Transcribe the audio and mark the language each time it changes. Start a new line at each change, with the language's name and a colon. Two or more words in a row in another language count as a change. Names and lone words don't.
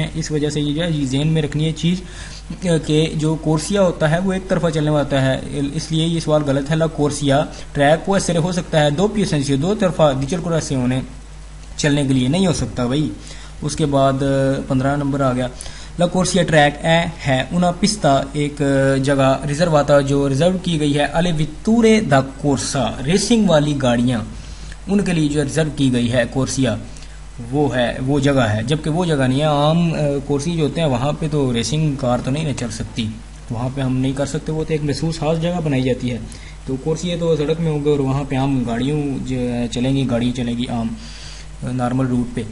Urdu: اس وجہ سے یہ جو ہے ذہن میں رکھنی ہے چیز کہ جو کورسیا ہوتا ہے وہ ایک طرفہ چلنے والا ہوتا ہے، اس لیے یہ سوال غلط ہے.
Italian: la corsia
Urdu: ٹریک
Italian: può essere
Urdu: ہو سکتا ہے
Italian: a doppio senso
Urdu: دو طرفہ
Italian: di circolazione
Urdu: چلنے کے لیے نہیں ہو سکتا بھائی. اس کے بعد 15 نمبر آ گیا
Italian: la corsia
Urdu: ٹریک اے ہے
Italian: una pista
Urdu: ایک جگہ ریزرواتا جو ریزرو کی گئی ہے
Italian: alle vetture da corsa
Urdu: ریسنگ والی گاڑیاں ان کے لیے جو ریزرو کی گئی ہے کورسیا وہ جگہ ہے، جبکہ وہ جگہ نہیں ہے. عام کورسی جو ہوتے ہیں وہاں پہ تو ریسنگ کار تو نہیں نہ چل سکتی، وہاں پہ ہم نہیں کر سکتے، وہ تو ایک محسوس خاص جگہ بنائی جاتی ہے. تو کورسی تو سڑک میں ہوں گے اور وہاں پہ عام گاڑیوں چلیں گی، گاڑی چلے گی عام نارمل روٹ پہ.